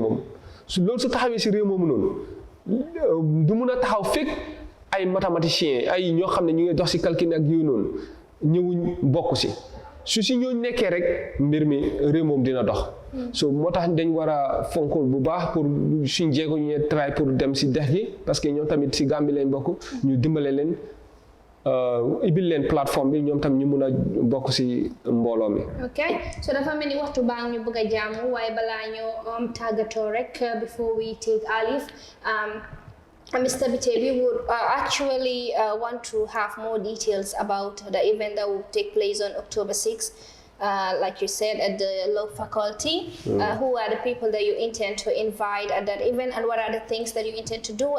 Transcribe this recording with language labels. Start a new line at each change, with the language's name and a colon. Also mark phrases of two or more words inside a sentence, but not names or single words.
Wolof: moom loolu su taxawee si réew moomu noonu du mun a taxaw fekk ay mathématiciens ay ñoo xam ne ñu ngi dox si calcul ak yooyu noonu ñëwuñ bokk si ñooñu nekkee rek mbir mi réew moom dina dox so moo tax dañ war a fonkul bu baax pour suñ jéego ñu try pour dem si dex gi parce que ñoom tamit si Gambie lañ bokk ñu dimbale leen ibil leen plateforme bi ñoom tam ñu mun a bokk si mbooloo mi. ok so dafa mel ni waxtu baa ñu bëgg a jaamu waaye balaa ñoo tàggatoo rek
English: before we take our leave Mr. Bite, we would actually want to have more details about the event that will take place on October 6th. Like you said, at the law faculty. Who are the people that you intend to invite at that event, and what are the things that you intend to do?